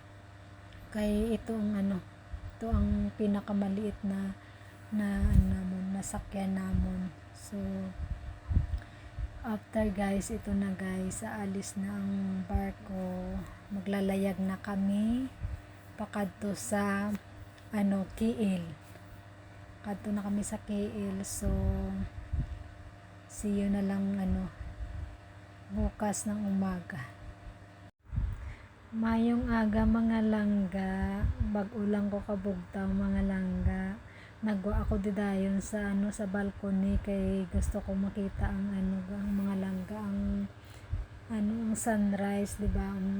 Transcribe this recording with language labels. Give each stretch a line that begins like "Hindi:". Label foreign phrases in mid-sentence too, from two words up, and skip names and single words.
Filipino: Kay ito ang pinakamaliit na nasakyan namon.
English: So after guys,
Filipino: ito na guys, aalis na ang barko, maglalayag na kami pakadto sa KL. Kadto na kami sa KL.
English: So see you
Filipino: na lang bukas ng umaga.
Hiligaynon: Mayong aga mga langga, bag-o lang ko kabugtaw mga langga. Nagwa ako didayon sa sa balcony kay gusto ko makita ang mga langga, ang sunrise, di ba?